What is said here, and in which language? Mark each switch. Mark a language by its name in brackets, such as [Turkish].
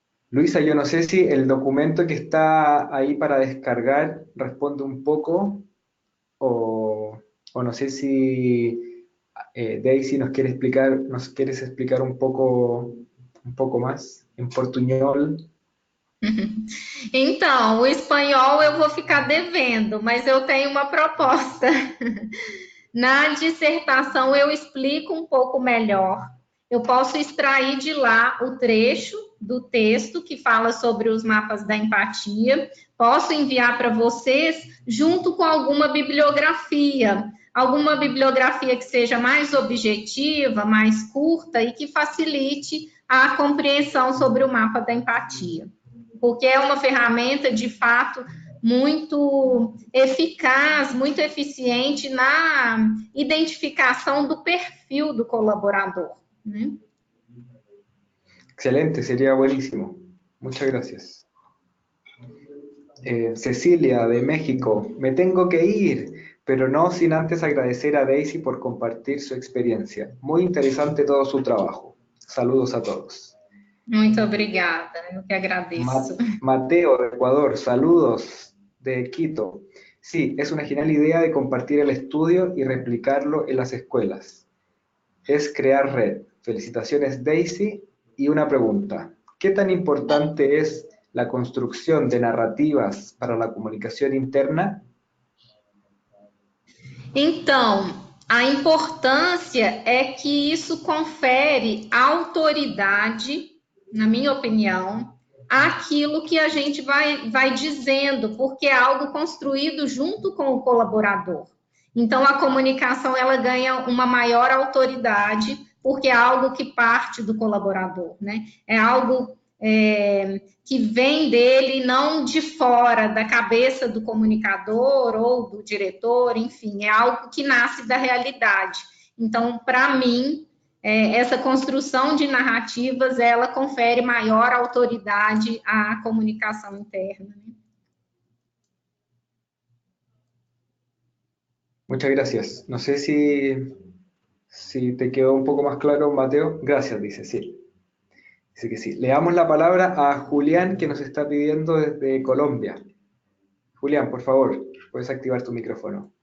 [Spanish] Luisa, yo no sé si el documento que está ahí para descargar responde un poco o no sé si Daisy nos quieres explicar un poco más em portunhol. [Portuguese] Então, o espanhol eu vou ficar devendo, mas eu tenho uma proposta. Na dissertação eu explico um pouco melhor. Eu posso extrair de lá o trecho do texto que fala sobre os mapas da empatia, posso enviar para vocês junto com alguma bibliografia que seja mais objetiva, mais curta e que facilite a compreensão sobre o mapa da empatia. Porque é uma ferramenta, de fato, muito eficaz, muito eficiente na identificação do perfil do colaborador, né? [Spanish] Excelente, sería buenísimo. Muchas gracias. Cecilia, de México. Me tengo que ir, pero no sin antes agradecer a Daisy por compartir su experiencia. Muy interesante todo su trabajo. Saludos a todos. [Portuguese] Muito obrigada, eu que agradeço. [Spanish] Mateo, de Ecuador. Saludos de Quito. Sí, es una genial idea de compartir el estudio y replicarlo en las escuelas. Es crear red. Felicitaciones, Daisy. Y una pregunta, ¿qué tan importante es la construcción de narrativas para la comunicación interna? [Portuguese] Então, a importância é que isso confere autoridade, na minha opinião, àquilo que a gente vai dizendo, porque é algo construído junto com o colaborador. Então, a comunicação ela ganha uma maior autoridade, porque é algo que parte do colaborador, né? É algo que vem dele, não de fora, da cabeça do comunicador ou do diretor, enfim, é algo que nasce da realidade. Então, para mim, essa construção de narrativas, ela confere maior autoridade à comunicação interna, né? [Spanish] Muchas gracias. No sé si te quedó un poco más claro, Mateo. Gracias, dice, sí. Dice que sí. Le damos la palabra a Julián, que nos está pidiendo desde Colombia. Julián, por favor, puedes activar tu micrófono.